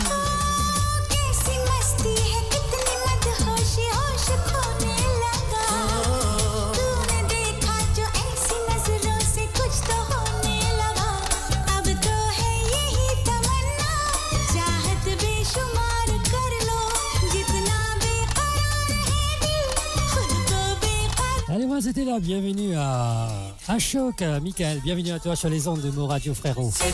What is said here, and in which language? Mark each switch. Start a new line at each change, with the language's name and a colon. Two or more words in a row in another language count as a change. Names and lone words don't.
Hindi: कैसी मस्ती है कितनी मदहोशी होश खोने लगा तूने देखा जो ऐसी नजरों से कुछ तो होने लगा अब तो है यही तमन्ना चाहत बेशुमार कर लो जितना बेकरार है दिल खुद को बेकरार.
French: Allez, moi c'était là, bienvenue à Ashok, Michael, bienvenue à toi sur les ondes de Mo Radio frérot.